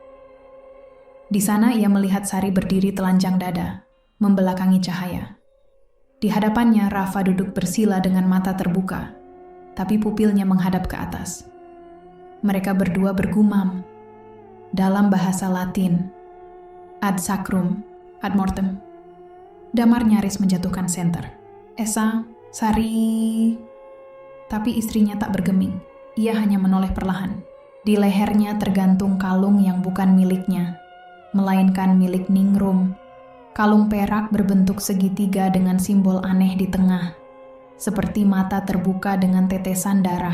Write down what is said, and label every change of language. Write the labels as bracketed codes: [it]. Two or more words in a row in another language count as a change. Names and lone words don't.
[id] Di sana ia melihat Sari berdiri telanjang dada, membelakangi cahaya. Di hadapannya Rafa duduk bersila dengan mata terbuka, tapi pupilnya menghadap ke atas. Mereka berdua bergumam dalam bahasa Latin, [la] ad sacrum, ad mortem. [id] Damar nyaris menjatuhkan senter. "Esa, Sari..." Tapi istrinya tak bergeming, ia hanya menoleh perlahan. Di lehernya tergantung kalung yang bukan miliknya, melainkan milik Ningrum. Kalung perak berbentuk segitiga dengan simbol aneh di tengah, seperti mata terbuka dengan tetesan darah.